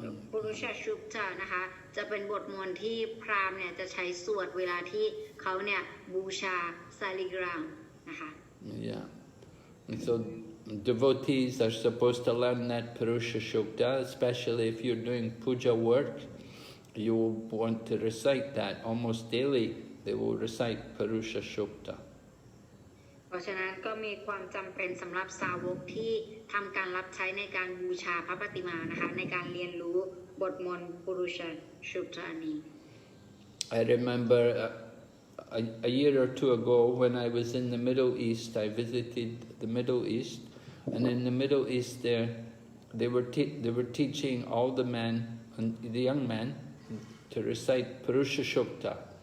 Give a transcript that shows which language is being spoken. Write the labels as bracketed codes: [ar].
[th] ปุรุชะชุปตะนะคะจะเป็นบทมนต์ที่พราหมณ์เนี่ยจะใช้สวดเวลาที่เขาเนี่ยบูชาซาลิกรามนะคะ [en] Yeah. And so devotees are supposed to learn that Purusha Shukta, especially if you're doing puja work. You want to recite that almost daily. They will recite Purusha Shukta. [th] เพราะฉะนั้นก็มีความจำเป็นสำหรับสาวกที่ทำการรับใช้ในการบูชาพระปฏิมานะคะในการเรียนรู้บทมนต์ปุรุชะชุปตะนี้ [en] I remember a year or two ago when I was in the Middle East. I visited the Middle East, and in the Middle East there, they were teaching all the men and the young men to recite Purusha Shukta.